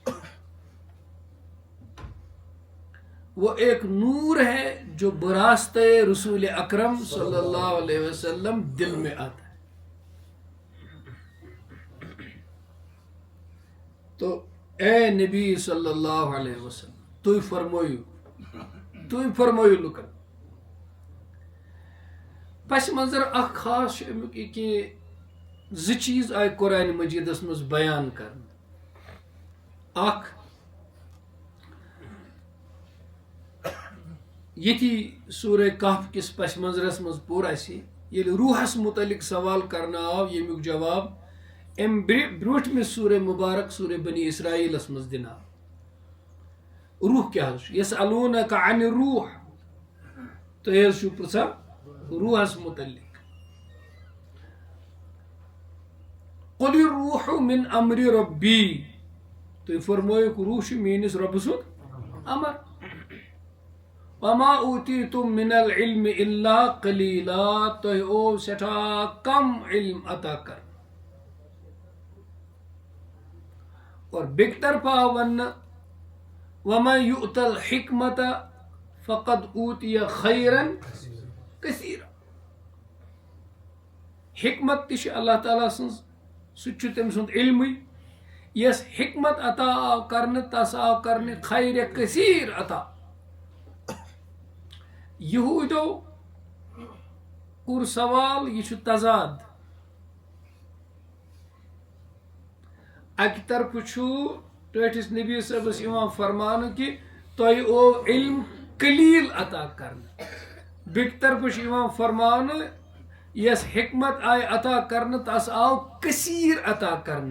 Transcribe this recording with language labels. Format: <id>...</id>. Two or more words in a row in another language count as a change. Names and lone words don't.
<ur>وہ ایک نور ہے جو براستہ رسول اکرم</ur> <ar>صلی اللہ علیہ وسلم</ar> <ur>دل میں آتا ہے تو اے نبی</ur> <ar>صلی اللہ علیہ وسلم</ar> <ks>تُہۍ فرمٲیِو لُکن پس منظر اکھ خاص چھُ امیُک یہِ کہِ زٕ چیٖز آیہِ قرآنِ مجیٖدس منٛز بیان کرنہٕ اکھ ییٚتی سورہ کہف کِس پس منظرس منٛز پوٚر اَسہِ ییٚلہِ روحس متعلق سوال کرنہٕ آو ییٚمیُک جواب امہِ برٛونٛٹھمہِ سورہ مبارک سورہ بنی اسرائیلس منٛز دِنہٕ آو روح کیٛاہ حظ چھُ</ks> <ar>یسألونک عن الروح</ar> <ks>تُہۍ حظ چھِو پرژھان روحس متعلق</ks> <ar>قل الروح من امر ربی</ar> <ks>تُہۍ فرمٲیُکھ روح چھُ میٲنِس رۄبہٕ سُنٛد امر</ks> <ar>وما اوتیتم من العلم الا قلیلا</ar> <ks>تۄہہِ اوٚو سٮ۪ٹھاہ کم علم عطا کرنہٕ اور بیٚکہِ طرفہٕ آو وننہٕ</ks> <ar>ومن یؤت الحکمت فقد اوتیہ خیرا کثیرا</ar> <ks>حکمت تہِ چھِ اللہ تعالیٰ سٕنٛز سُہ تہِ چھُ تٔمۍ سُنٛد علمٕے یس حکمت عطا آو کرنہٕ تس آو کرنہٕ خیرِ کثیٖر عطا یہوٗدو کوٚر سوال یہِ چھُ تضاد اکہِ طرفہٕ چھُ ٹٲٹھِس نبی صٲبس یِوان فرماونہٕ کہِ تۄہہِ اوٚو علم قلیٖل عطا کرنہٕ بیٚکہِ طرفہٕ چھُ یِوان فرماونہٕ یس حکمت آیہِ عطا کرنہٕ تس آو کثیٖر عطا کرنہٕ.</ks>